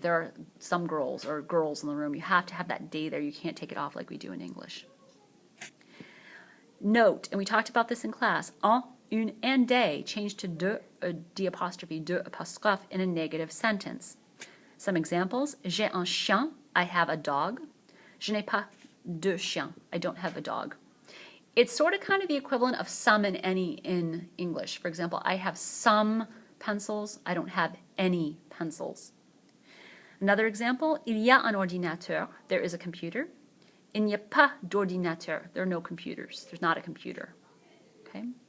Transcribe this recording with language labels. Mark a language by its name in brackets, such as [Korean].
[English] There are some girls or girls in the room. You have to have that des there. You can't take it off like we do in English. Note, and we talked about this in class, un, une, and des change to de apostrophe, de apostrophe in a negative sentence. Some examples, j'ai un chien, I have a dog. [French] Je n'ai pas de chien, I don't have a dog. [English] It's sort of kind of the equivalent of some and any in English. For example, I have some pencils, I don't have any pencils. Another example, il y a un ordinateur, there is a computer. Il n'y a pas d'ordinateur. There are no computers. There's not a computer. Okay?